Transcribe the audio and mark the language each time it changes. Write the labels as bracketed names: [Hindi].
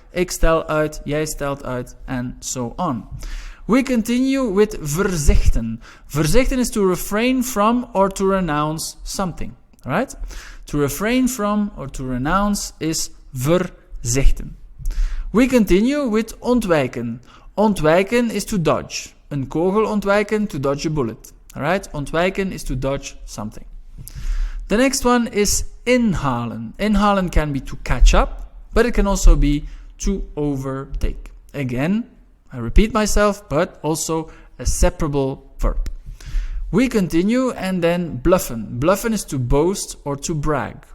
[Dutch] Ik stel uit, jij stelt uit, [English] and so on. We continue with verzichten. Verzichten is to refrain from or to renounce something. Right? To refrain from or to renounce is verzichten. We continue with ontwijken. Ontwijken is to dodge. [Dutch] Een kogel ontwijken, [English] to dodge a bullet. Alright? Ontwijken is to dodge something. The next one is inhalen. Inhalen can be to catch up, but it can also be to overtake. Again, I repeat myself, but also a separable verb. We continue and then bluffen. Bluffen is to boast or to brag.